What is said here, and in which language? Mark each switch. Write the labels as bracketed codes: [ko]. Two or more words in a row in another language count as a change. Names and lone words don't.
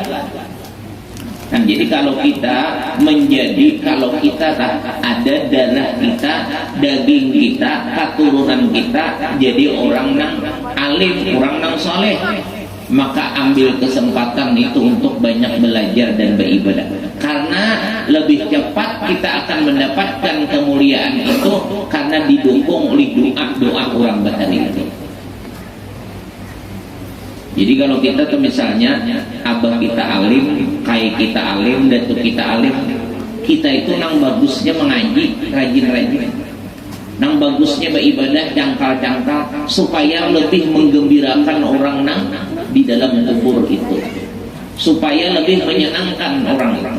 [bjn] Nah, jadi kalau kita ada darah kita, daging kita, keturunan kita jadi orang nang alim, orang nang soleh, maka ambil kesempatan itu untuk banyak belajar dan beribadah, karena lebih cepat kita akan mendapatkan kemuliaan itu karena didukung oleh doa orang batari itu. Jadi kalau kita tuh misalnya abah kita alim, kai kita alim, datuk kita alim, kita itu nang bagusnya mengaji, rajin-rajin, nang bagusnya beribadah, jangkal-jangkal, supaya lebih menggembirakan orang nang di dalam kubur itu, supaya lebih menyenangkan orang itu.